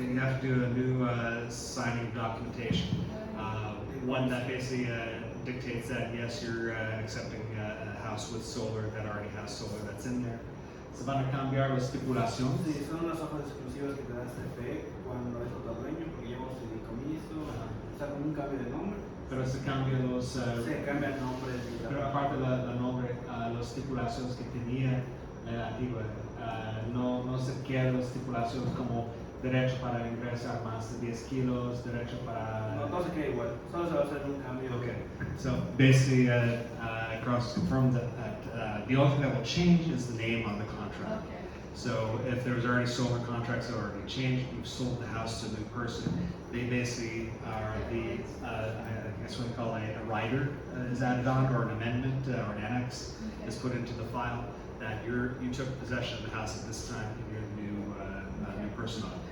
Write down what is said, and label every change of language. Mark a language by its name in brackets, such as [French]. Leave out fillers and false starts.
[English] then you have to do a new signing documentation, one that basically dictates that yes, you're accepting a house with solar that already has solar that's in there. [Spanish] Se van a cambiar las estipulaciones. Sí, son unas hojas exclusivas que te da CFE cuando es otro dueño, porque lleva un fideicomiso, o sea, como un cambio de nombre. Pero se cambian los, Se cambia el nombre. pero aparte la nombre, las estipulaciones que tenía la antigua, no se quedan las estipulaciones como derecho para ingresar más de 10 kilos, derecho para... No se queda igual, solo se va a hacer un cambio. [English] Okay, so basically, Carlos confirmed that the only thing that will change is the name on the contract. okay. So if there's already solar contracts that are already changed, you've sold the house to a new person, they basically are the, I guess what we call a rider is added on, or an amendment, or an annex is put into the file, that you took possession of the house at this time and you're the new person on.